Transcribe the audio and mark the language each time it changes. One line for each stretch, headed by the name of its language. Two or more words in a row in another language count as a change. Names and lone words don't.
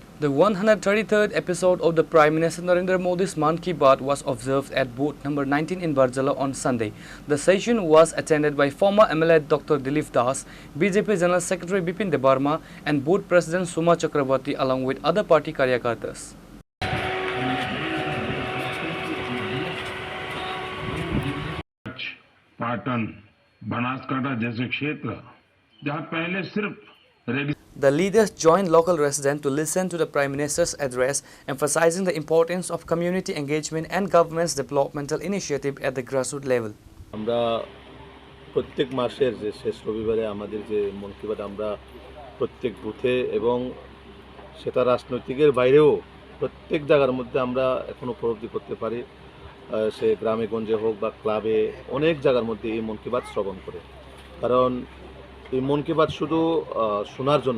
English: The 133rd episode of the Prime Minister Narendra Modi's Mann Ki Baat was observed at booth number 19 in Barjala on Sunday. The session was attended by former MLA Dr. Dilip Das, BJP General Secretary Bipin Debarma and booth President Suma Chakrabarti along with other party karyakartas.
Hindi: पाटन बनासकांठा जैसे क्षेत्र जहां पहले सिर्फ
English: The leaders joined local residents to listen to the Prime Minister's address, emphasizing the importance of community engagement and government's developmental initiative at the grassroots level.
Bangla: আমরা প্রত্যেক মাসের যে শেষ রবিবারে আমাদের যে মন কি বাত আমরা প্রত্যেক বুথে এবং সেটা রাজনৈতিকের বাইরেও প্রত্যেক জায়গার মধ্যে আমরা এখন উপলব্ধি করতে পারি সে গ্রামে গঞ্জে হোক বা ক্লাবে অনেক জায়গার মধ্যে এই মন কি বাত শ্রবণ করে কারণ এই মন কি বাত শুধু শোনার জন্য